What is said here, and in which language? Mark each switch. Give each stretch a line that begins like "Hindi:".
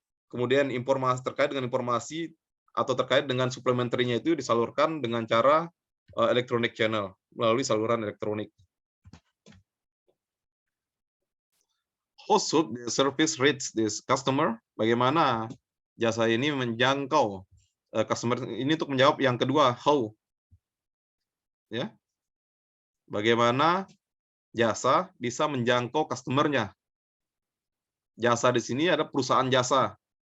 Indonesian: Kemudian informasi terkait dengan informasi atau terkait dengan supplementary-nya itu disalurkan dengan cara electronic channel, melalui saluran elektronik.
English: How should the service reach this customer?
Indonesian: Bagaimana jasa ini menjangkau customer? Ini untuk menjawab yang kedua, how. Ya. Bagaimana jasa bisa menjangkau customer-nya? Jasa di sini ada perusahaan jasa.